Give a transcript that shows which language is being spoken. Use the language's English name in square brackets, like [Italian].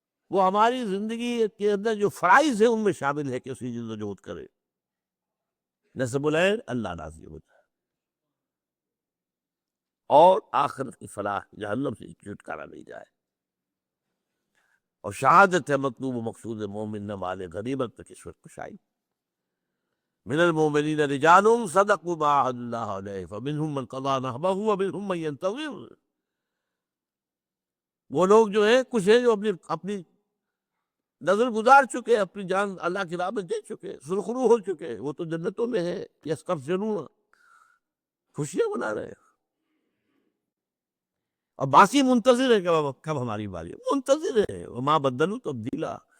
[Urdu] وہ ہماری زندگی کے اندر جو فرائض ہیں ان میں شامل ہے کہ اسی جد و جہد کرے. نصب العین اللہ راضی ہوتا ہے، اور آخرت کی فلاح، جہنم سے چھٹکارا نہیں جائے. اور شہادت ہے مطلوب و مقصود مومن نہ مال غنیمت میں کشور کشائی. [Arabic] من المؤمنین رجال صدقوا ما عاهدوا الله علیہ فمنهم من قضى نحبه ومنهم من ينتظر. [Urdu] وہ لوگ جو ہیں کچھ ہیں جو اپنی نظر گزار چکے، اپنی جان اللہ کی راہ میں دے چکے، سرخرو ہو چکے. وہ تو جنتوں میں ہے. یستبشرون، خوشیاں منا رہے ہیں. اور باقی منتظر ہے کہ کب ہماری باری. منتظر ہے، [Arabic] وما بدلوا تبدیلا.